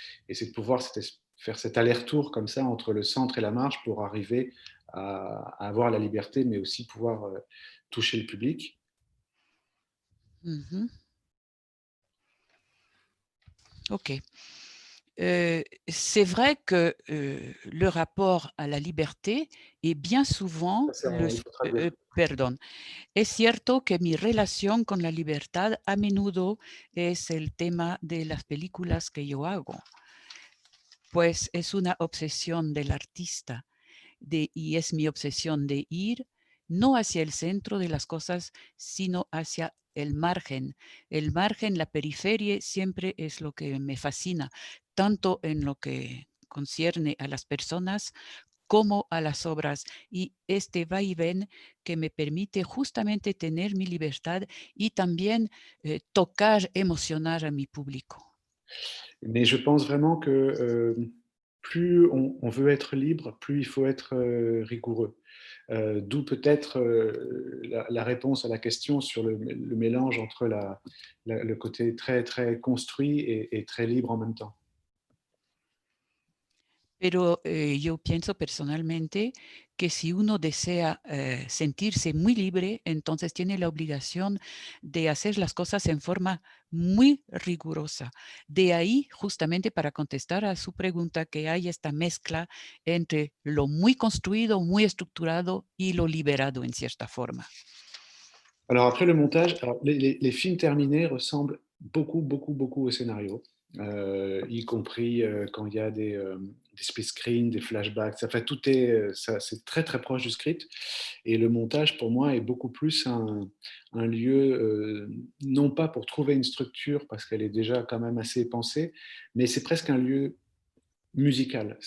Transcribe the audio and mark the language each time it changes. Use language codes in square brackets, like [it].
[fr] Et c'est de pouvoir faire cet aller-retour comme ça entre le centre et la marge pour arriver à avoir la liberté, mais aussi pouvoir toucher le public. Mmh. Ok. C'est vrai que le rapport à la liberté est bien souvent perdón. [es] Es cierto que mi relación con la libertad a menudo es el tema de las películas que yo hago, pues es una obsesión del artista y es mi obsesión de ir no hacia el centro de las cosas, sino hacia el margen. El margen, la periferia, siempre es lo que me fascina, tanto en lo que concierne a las personas como a las obras, y este vaivén que me permite justamente tener mi libertad y también tocar, emocionar a mi público. [fr] Mais je pense vraiment que plus on veut être libre, plus il faut être rigoureux. D'où peut-être la réponse à la question sur le mélange entre le côté très, très construit et très libre en même temps. [es] Pero yo pienso personalmente que si uno desea sentirse muy libre, entonces tiene la obligación de hacer las cosas en forma muy rigurosa. De ahí, justamente para contestar a su pregunta, que hay esta mezcla entre lo muy construido, muy estructurado y lo liberado en cierta forma. [fr] Alors après le montage, alors les films terminés ressemblent beaucoup, beaucoup, beaucoup au scénario, y compris quand il y a des split screens, des flashbacks. Enfin, tout est, c'est très très proche du script. Et le montage, pour moi, est beaucoup plus un lieu, non pas pour trouver une structure, parce qu'elle est déjà quand même assez pensée, mais c'est presque un lieu musical.